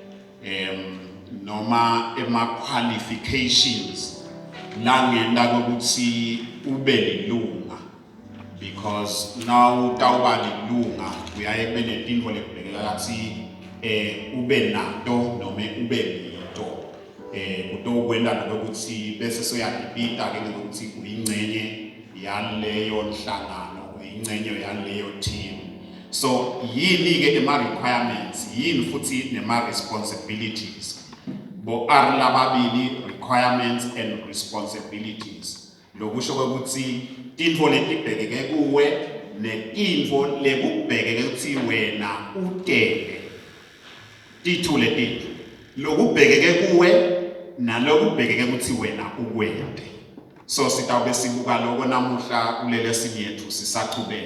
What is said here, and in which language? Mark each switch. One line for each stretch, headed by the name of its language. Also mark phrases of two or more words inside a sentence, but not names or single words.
Swati: noma qualifications langenda kokuthi ube lilunga, because now utawuba lilunga uyaye kube netintfo lekubhekeka kathi ube nato noma ube lito kutokwenda nokuthi bese soyadibita ke ngokuthi uyingcenye yaleyo nhlangano uyingcenye yaleyo team. So yini ke requirements yini futhi responsibilities bo lababili
English: requirements and responsibilities.
Swati: Lokusho ukuthi tintfo letibhekeke kuwe netintfo lekubhekeke ukuthi wena utele tithule tintfo lokubhekeke kuwe nalokubhekeke ukuthi wena ukwente. So sitawube sibuka lokho namuhla kulele sinyethu sisachubela.